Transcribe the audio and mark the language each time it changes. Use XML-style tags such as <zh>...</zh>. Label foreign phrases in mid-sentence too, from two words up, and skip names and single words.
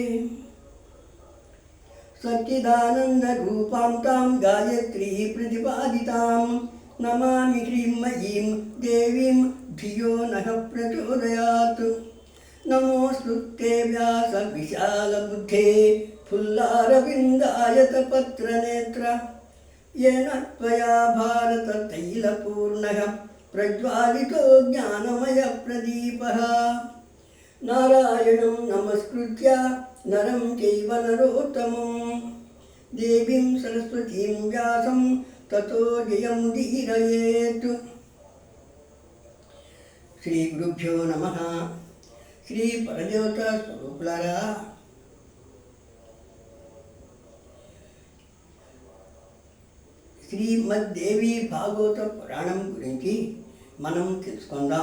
<sa>సచ్చిదానందరూపాం తాం గాయత్రీ ప్రతిపాదితాం నమామి హ్రీమయీం దేవీం ధియో నః ప్రచోదయాత్. నమోస్తుతే వ్యాస విశాలబుద్ధే ఫుల్లారవిందాయతపత్రనేత్ర येन त्वया भारततैलपूर्णः प्रज्वालितो ज्ञानमयप्रदीपः. नारायणं नमस्कृत्य नरं चैव नरोत्तमं देवीं सरस्वतीं व्यासं ततो जयमुदीरयेत्. శ్రీ గురుభ్యో నమః.</sa> <te>శ్రీ పరదేవతా స్వరూపులారా, శ్రీమద్దేవి భాగవత పురాణం గురించి మనం తెలుసుకుందాం.</te>